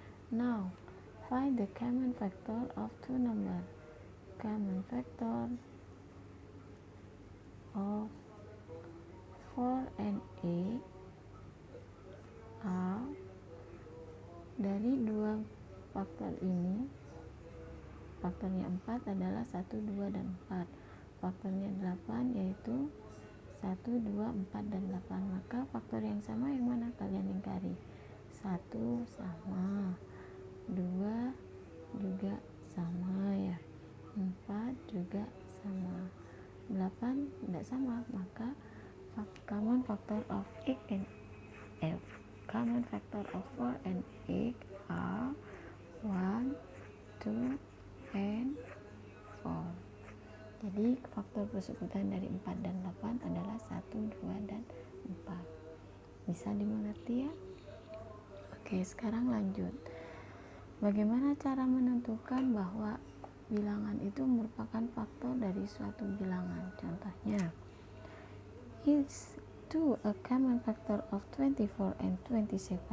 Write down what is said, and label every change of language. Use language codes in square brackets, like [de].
[en] Now, find the common factor of two numbers. Common factor of 4 and 8 are, [id] dari dua faktor ini, faktornya 4 adalah 1, 2, dan 4. Faktornya 8 yaitu 1, 2, 4, dan 8. Maka faktor yang sama yang mana kalian ingkari? 1 sama, 2 juga sama ya, 4 juga sama, 8 tidak sama. [en] Maka common factor of 8 and common factor of 4 and 8 are 1, 2, and 4. [id] Jadi faktor persekutuan dari 4 dan 8 adalah 1, 2, dan 4. Bisa dimengerti ya? Oke, sekarang lanjut. Bagaimana cara menentukan bahwa bilangan itu merupakan faktor dari suatu bilangan? [en] Contohnya, is 2 a common factor of 24 and 27?